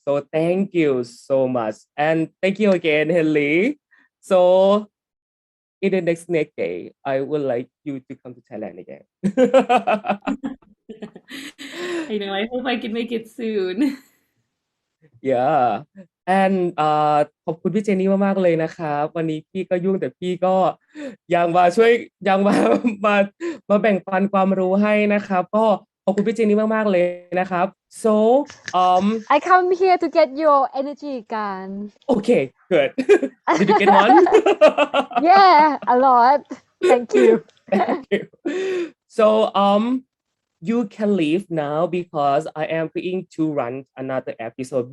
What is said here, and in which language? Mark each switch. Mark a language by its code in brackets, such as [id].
[en] So thank you so much. And thank you again, Henley. So in the next day, I would like you to come to Thailand again. I know, I hope I can make it soon. yeah and [th] ขอบคุณพี่เจนนี่มากๆเลยนะครับวันนี้พี่ก็ยุ่งแต่พี่ก็ยังมาช่วยยังมามาแบ่งปันความรู้ให้นะครับก็ขอบคุณพี่เจนนี่มากๆเลยนะครับ [en] so I come here to get your energy, Gan. okay good did you get one Yeah, a lot. Thank you. Thank you. So you can leave now because I am going to run another episode.